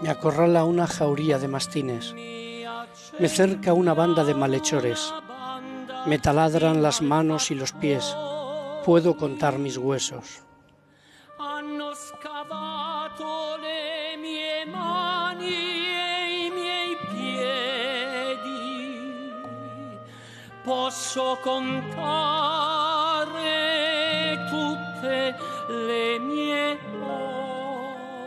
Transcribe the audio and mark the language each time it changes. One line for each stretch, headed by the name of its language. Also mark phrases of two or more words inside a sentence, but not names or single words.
Spanish: Me acorrala una jauría de mastines. Me cerca una banda de malhechores. Me taladran las manos y los pies. Puedo contar mis huesos.
Italian: Hanno scavato le mie mani e i miei piedi. Posso contare tutte le mie ore.